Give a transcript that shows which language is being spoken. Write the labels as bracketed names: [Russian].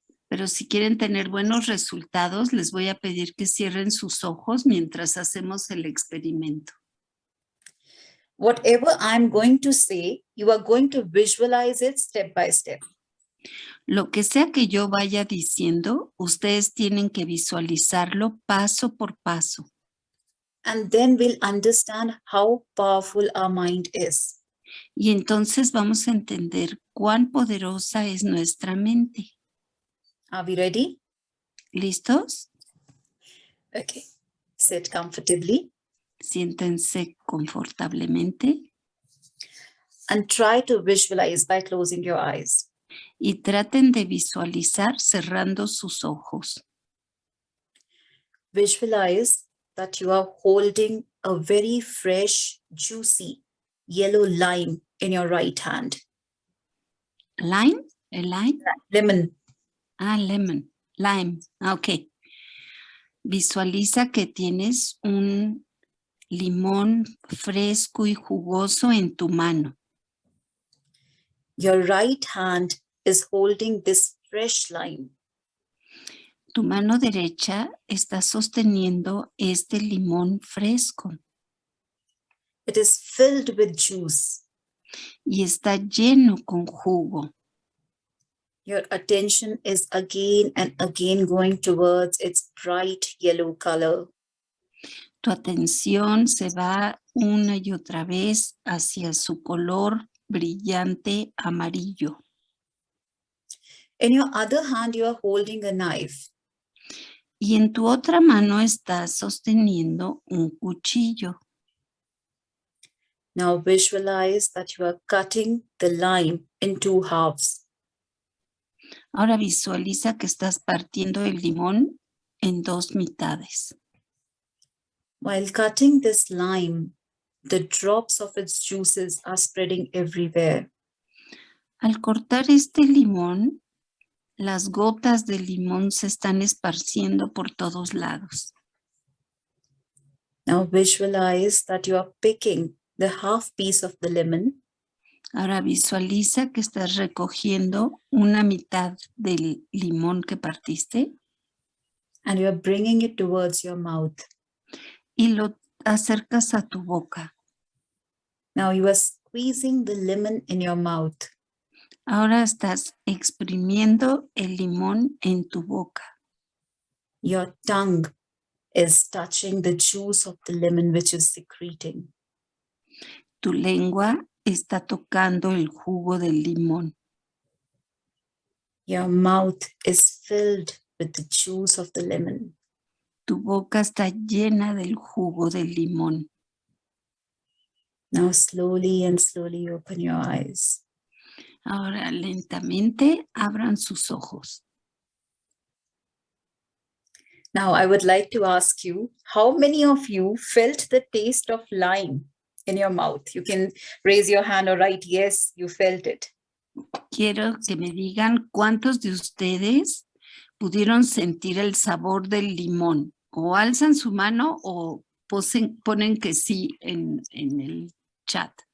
[Spanish] Pero si quieren tener buenos resultados, les voy a pedir que cierren sus ojos mientras hacemos el experimento. [English] Whatever I'm going to say, you are going to visualize it step by step. [Spanish] Lo que sea que yo vaya diciendo, ustedes tienen que visualizarlo paso por paso. [English] And then we'll understand how powerful our mind is. [Spanish] Y entonces vamos a entender cuán poderosa es nuestra mente. [English] Are we ready? [Spanish] ¿Listos? [English] Okay. Sit comfortably [Spanish] Siéntense confortablemente [English] and try to visualize by closing your eyes. [Spanish] y traten de visualizar cerrando sus ojos. [English] Visualize that you are holding a very fresh, juicy yellow lime in your right hand. [Spanish] ¿Lime? ¿El lime? [English] Lemon. Ah, lemon. Lime. Ah, ok. [Spanish] Visualiza que tienes un limón fresco y jugoso en tu mano. [English] Your right hand is holding this fresh lime. [Spanish] Tu mano derecha está sosteniendo este limón fresco [English] It is filled with juice. [Spanish] y está lleno con jugo. [English] Your attention is again and again going towards its bright yellow color. [Spanish] Tu atención se va una y otra vez hacia su color brillante amarillo. [English] In your other hand, you are holding a knife. [Spanish] Y en tu otra mano estás sosteniendo un cuchillo. [English] Now visualize that you are cutting the lime in two halves. [Spanish] Ahora visualiza que estás partiendo el limón en dos mitades. [English] While cutting this lime, the drops of its juices are spreading everywhere. [Spanish] Al cortar este limón, las gotas de limón se están esparciendo por todos lados. [English] Now visualize that you are picking the half piece of the lemon [Spanish] Ahora visualiza que estás recogiendo una mitad del limón que partiste [English] and you are bringing it towards your mouth. [Spanish] y lo acercas a tu boca. [English] Now you are squeezing the lemon in your mouth. [Spanish] Ahora estás exprimiendo el limón en tu boca. [English] Your tongue is touching the juice of the lemon which is secreting. [Spanish] Tu lengua está tocando el jugo del limón. [English] Your mouth is filled with the juice of the lemon. [Spanish] Tu boca está llena del jugo del limón. [English] Now slowly and slowly open your eyes. [Spanish] Ahora lentamente abran sus ojos. [English] Now, I would like to ask you, how many of you felt the taste of lime in your mouth? You can raise your hand or write, yes, you felt it. [Spanish] Quiero que me digan cuántos de ustedes pudieron sentir el sabor del limón. O alzan su mano o ponen que sí en el chat.